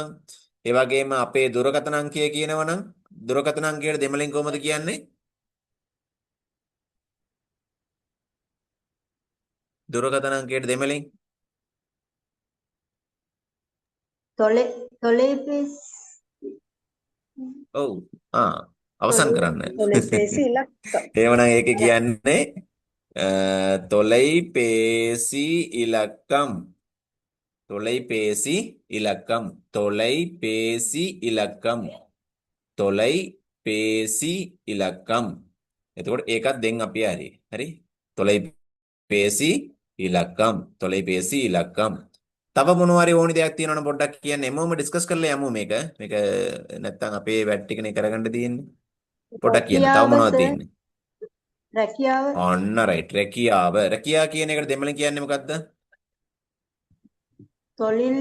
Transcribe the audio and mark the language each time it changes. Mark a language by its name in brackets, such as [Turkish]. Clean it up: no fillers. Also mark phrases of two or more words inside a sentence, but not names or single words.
[Sinhala] ඒ වගේම අපේ දුරකථන අංකය කියනවනම් දුරකථන අංකයට දෙමළෙන් කොහොමද කියන්නේ? දුරකථන අංකයට දෙමළෙන් [Tamil] தொலைபேசி [Sinhala] ඔව්. අවසන් කරන්න. [Tamil] தொலைபேசி இலக்கம். [Sinhala] එහෙමනම් ඒක කියන්නේ [Tamil] தொலைபேசி இலக்கம். தொலைபேசி இலக்கம். தொலைபேசி இலக்கம். தொலைபேசி இலக்கம். [Sinhala] එතකොට ඒකත් දෙන් අපි හරි. [Tamil] தொலைபேசி இலக்கம். தொலைபேசி இலக்கம். [Sinhala] තව මොනවා හරි ඕනි දෙයක් තියෙනවනම් පොඩ්ඩක් කියන්න. එමුම ඩිස්කස් කරලා යමු මේක. මේක නැත්තම් අපේ වැඩ ටිකනේ කරගන්න තියෙන්නේ. පොඩ්ඩක් කියන්න. තව මොනවද තියෙන්නේ? රැකියාව ඔන්න රයිට්. රැකියාව. රැකියා කියන එකට දෙමළෙන් කියන්නේ මොකද්ද? [Tamil] தொழில்